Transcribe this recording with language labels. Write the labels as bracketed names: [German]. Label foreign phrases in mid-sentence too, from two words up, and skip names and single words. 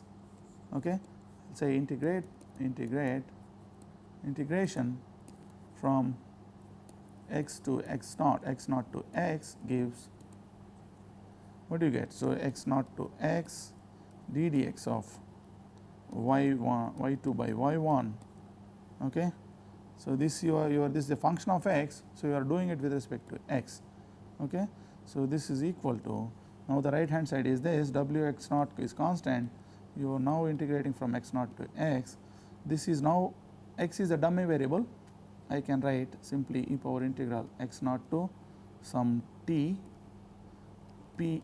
[English] Okay. Say integration from x to x naught to x gives, what do you get? So, x naught to x d dx of y1 y2 by y1. Okay. So, this this is a function of x. So, you are doing it with respect to x. Okay. So, this is equal to, now the right hand side is this, w x naught is constant, you are now integrating from x naught to x. This is now, x is a dummy variable, I can write simply e power integral x naught to some t p.